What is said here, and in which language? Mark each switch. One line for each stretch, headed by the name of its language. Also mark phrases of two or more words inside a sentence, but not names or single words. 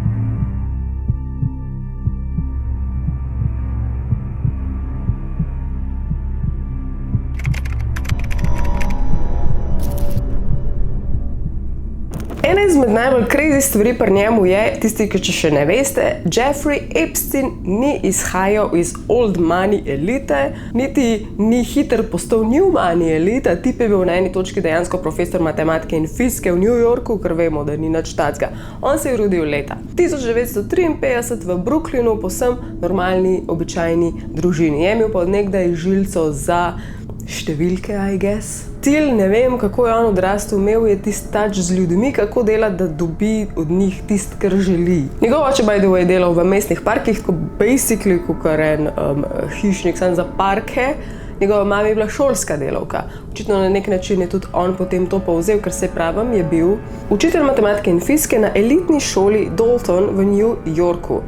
Slovenian: Ena izmed najbolj crazy stvari pri njemu je, tisti, ki če še ne veste, Jeffrey Epstein ni izhajal iz
English: old money elite,
Slovenian: niti ni hiter postal
English: new money elite,
Slovenian: tip je bil na eni točki dejansko profesor matematike in fizike v New Yorku, ker vemo, da ni nič takega. On se je rodil leta 1953 v Brooklynu, povsem normalni, običajni družini. Je imel pa od nekdaj žilco za številke,
English: I guess.
Slovenian: Cilj, ne vem, kako je on odrastel, imel je tist touch z ljudmi, kako delati, da dobi od njih tist, kar želi. Njegov oče,
English: by the way,
Slovenian: delal v mestnih parkih, tako basically kakor en hišnik, sam za parke. Njegova mama je bila šolska delavka. Očitno na nek način je tudi on potem to povzel, ker se pravim, je bil učitelj matematike in fizike na elitni šoli Dalton v New Yorku.